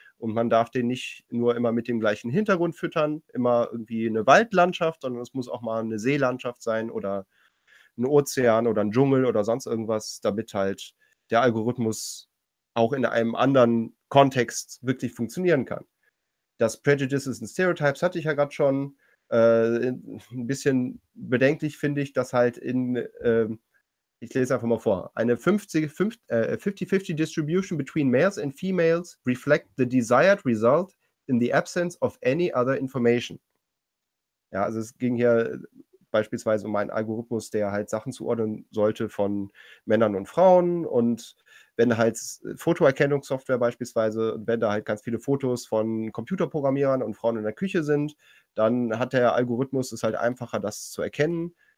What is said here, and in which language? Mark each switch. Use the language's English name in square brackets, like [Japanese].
[German] Und man darf den nicht nur immer mit dem gleichen Hintergrund füttern, immer irgendwie eine Waldlandschaft, sondern es muss auch mal eine Seelandschaft sein oder ein Ozean oder ein Dschungel oder sonst irgendwas, damit halt der Algorithmus auch in einem anderen Kontext wirklich funktionieren kann. Das Prejudices and Stereotypes hatte ich ja gerade schon. Ein bisschen bedenklich finde ich, dass halt in... ich lese einfach mal vor. Eine [English] 50-50 Distribution between males and females reflect the desired result in the absence of any other information. [German] Ja, also es ging hier beispielsweise um einen Algorithmus, der halt Sachen zuordnen sollte von Männern und Frauen. Und wenn halt Fotoerkennungssoftware beispielsweise, wenn da halt ganz viele Fotos von Computerprogrammierern und Frauen in der Küche sind, dann hat der Algorithmus es halt einfacher, das zu erkennen.